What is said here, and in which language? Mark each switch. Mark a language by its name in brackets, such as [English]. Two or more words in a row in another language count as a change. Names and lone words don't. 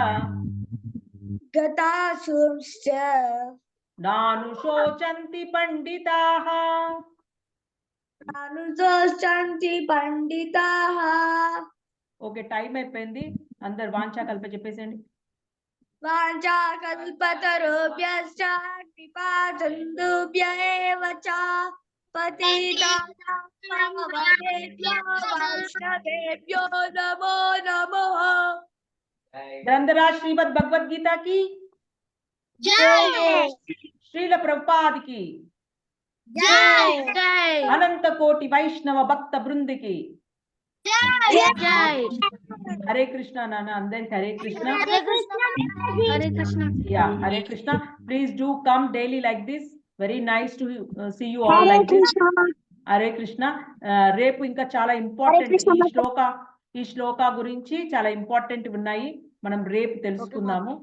[Sanskrit] గతాసూంశ్చ నానుశోచంతి పండితాః. అనుశోచంతి పండితాః. [English] okay time [Telugu] అయిపోయింది. అందరు వాంఛా కల్ప చెప్పేసేయండి. [Sanskrit] వాంఛాకల్పతరుభ్యశ్చ కృపాసింధుభ్య ఏవ చ పతితానాం పావనేభ్యో వైష్ణవేభ్యో నమో నమః. [Hindi] గ్రంథరాజ్ శ్రీమద్ భగవద్గీత की జై శ్రీల ప్రభుపాద్ की జై జై [Telugu] అనంత కోటి వైష్ణవ భక్త బృందికి జై. హరే కృష్ణ నాన్న అందరికి హరే కృష్ణ. హరే కృష్ణ హరే కృష్ణ. [English] Yeah, Hare Krishna. Please do come daily like this. Very nice to see you all like this. Hare Krishna. [Telugu] రేపు ఇంకా చాలా ఇంపార్టెంట్ ఈ శ్లోక గురించి చాలా ఇంపార్టెంట్ ఉన్నాయి. మనం రేపు తెలుసుకుందాము.